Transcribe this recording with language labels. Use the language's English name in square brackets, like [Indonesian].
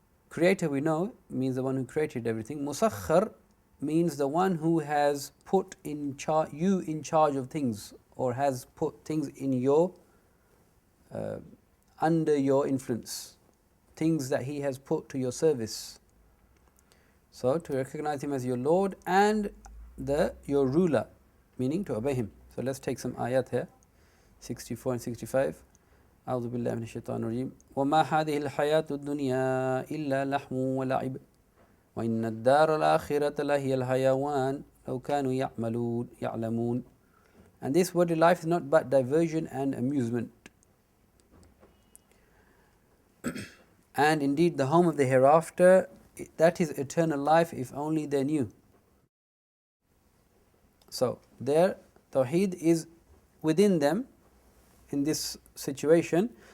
[English] Creator, we know, means the one who created everything. Musakhar means the one who has put you in charge of things, or has put things in your under your influence, things that he has put to your service. So to recognize him as your Lord and your ruler, meaning to obey him. So let's take some ayat here, 64 and 65. [Arabic] أعوذ بالله من الشيطان الرجيم وما هذه الحياة الدنيا إلا لحم ولعب وإن الدار الآخرة لهي الحيوان لو كانوا يعلمون. [English] And this worldly life is not but diversion and amusement. And indeed the home of the hereafter, that is eternal life, if only they knew. So their Tawheed is within them in this situation.